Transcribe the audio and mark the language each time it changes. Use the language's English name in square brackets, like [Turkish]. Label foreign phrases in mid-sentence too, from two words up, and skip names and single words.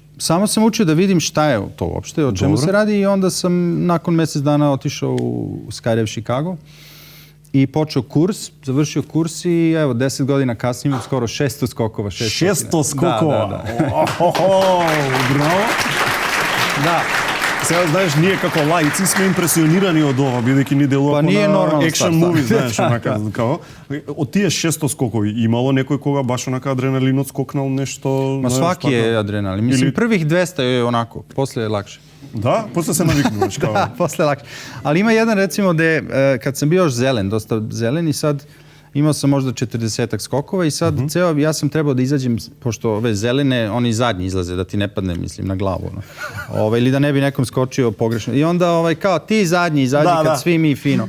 [Serbian] Samo sam učio da vidim šta je to uopšte, o čemu se radi i onda sam nakon mesec dana otišao u Skydive Chicago i počeo kurs, završio kurs i evo 10 godina kasnije imam skoro 600 skokova. 600 skokova? Da. Bravo. Da. [Macedonian] Сега, знаеш, ние како лаици сме импресионирани од ова, бидејќи ни делува на [English] action movie, [Macedonian] знаеш, онака, као. Од тие 600 скокови, имало некој кога баш онака адреналинот скокнал нешто? [Serbian] Ма сваки е адреналин. Мислим, првих 200 е онако, после е лакше. [Macedonian] Да? После се навикнуваш, као. [Serbian] Да, после е лакше. Ali ima jedan, recimo, gde, kad sam bio još zelen, dosta zelen i sad imao sam možda 40-ak skokova i sad ja sam trebao da izađem, pošto ove zelene, oni zadnji izlaze, da ti ne padne, mislim, na glavu. Ili da ne bi nekom skočio pogrešno. I onda kao ti zadnji izađi kad svi mi fino.